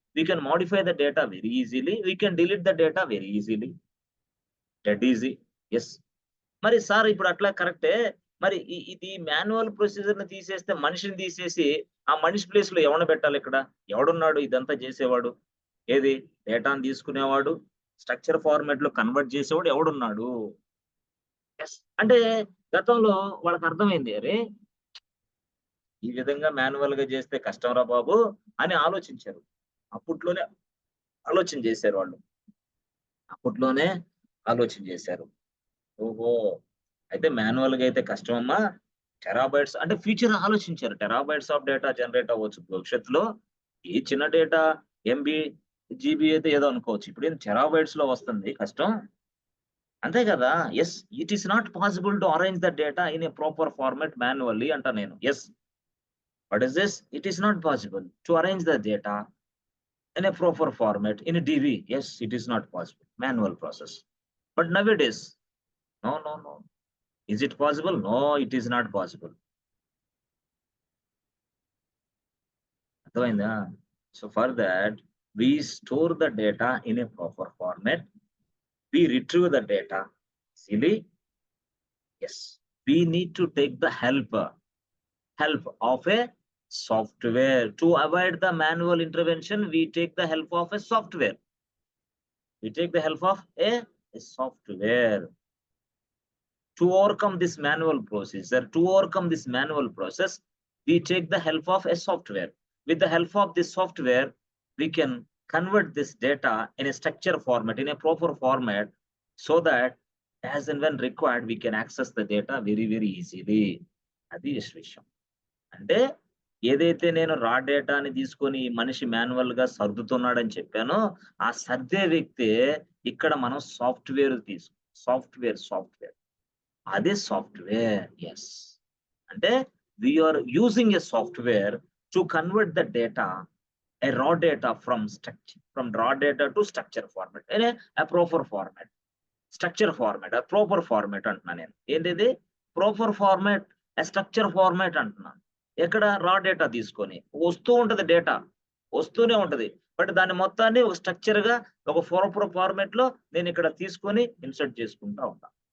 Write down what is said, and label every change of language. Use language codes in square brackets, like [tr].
[en] We can modify the data very easily. We can delete the data very easily. [te] That easy. Yes. మరి sir ఇప్పుడు అట్లా కరెక్టే. మరి ఇది మాన్యువల్ ప్రొసీజర్ ని తీసేస్తే మనిషిని తీసేసి ఆ మనిషి ప్లేస్ లో ఎవరిని పెట్టాలి ఇక్కడ? ఎవడున్నాడు ఇదంతా చేసేవాడు? ఏది డేటాను తీసుకునేవాడు, స్ట్రక్చర్ ఫార్మాట్ లో కన్వర్ట్ చేసేవాడు ఎవడున్నాడు? అంటే గతంలో వాళ్ళకి అర్థమైంది, అరే ఈ విధంగా మాన్యువల్ గా చేస్తే కష్టం రా బాబు అని ఆలోచించారు. అప్పట్లోనే ఆలోచన చేశారు వాళ్ళు. అప్పట్లోనే ఆలోచన చేశారు. ఓహో! అయితే మాన్యువల్ గా అయితే కష్టమమ్మా. టెరాబైట్స్ అంటే ఫ్యూచర్ ఆలోచించారు. టెరాబైట్స్ ఆఫ్ డేటా జనరేట్ అవ్వచ్చు భవిష్యత్తులో. ఈ చిన్న డేటా ఎంబీ, జీబీ అయితే ఏదో అనుకోవచ్చు. ఇప్పుడు టెరాబైట్స్ లో వస్తుంది కష్టం. అంతే కదా! Yes. [en] It is not possible to arrange the data in a proper format manually అంటా నేను. Yes. What is this? It is not possible to arrange the data in a proper format in a DB. Yes, it is not possible. Manual process. But nowadays, no, no, no. Is it possible? No, it is not possible. So for that, we store the data in a proper format. We retrieve the data easily. Yes, we need to take the help of a software. To avoid the manual intervention, we take the help of a software. We take the help of a software. To overcome this manual procedure, to overcome this manual process, we take the help of a software. With the help of this software, we can convert this data in a structure format, in a proper format, so that as and when required, we can access the data very, very easily. [te] Adi vishయం. అంటే ఏదైతే నేను రా డేటాని తీసుకొని మనిషి manual గా సర్దుతున్నాడని చెప్పానో, ఆ సర్దే వ్యక్తే ఇక్కడ మనం సాఫ్ట్వేర్ సాఫ్ట్వేర్ అదే సాఫ్ట్వేర్. [en] Yes. అంటే we are using a software to convert the data, a raw data from raw data to structure format in a proper format, structure format, a proper format అంటున్నా నేను. [te] ఏంటిది ప్రాపర్ ఫార్మాట్, స్ట్రక్చర్ ఫార్మాట్ అంటున్నాను. ఎక్కడ రా data తీసుకొని వస్తూ ఉంటది, data వస్తూనే ఉంటది. బట్ దాన్ని మొత్తాన్ని ఒక స్ట్రక్చర్ గా ఒక ప్రాపర్ ఫార్మాట్ లో నేను ఇక్కడ తీసుకొని ఇన్సర్ట్ చేసుకుంటా ఉంటా.